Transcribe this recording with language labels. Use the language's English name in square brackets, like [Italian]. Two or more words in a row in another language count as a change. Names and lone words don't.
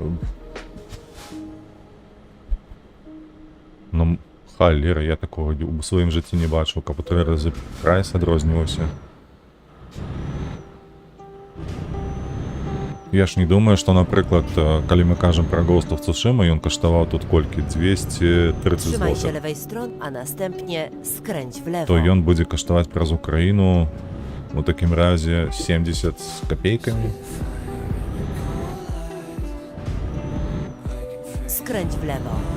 [Belarusian] Ну, халера, я такого у сваім жыцці не бачыў, каб у 3 разы прайс адрозніваўся. Я ж не думаю, што, напрыклад, калі мы кажам пра Ghost of Tsushima, ён каштаваў тут колькі? 230 [Polish] Trzymaj się [Belarusian] злотых. [Polish] lewej strony, a następnie skręć w lewo. [Belarusian] То ён будзе каштаваць праз Украіну у такім разе 70 з капейкамі. [Polish] Skręć w lewo.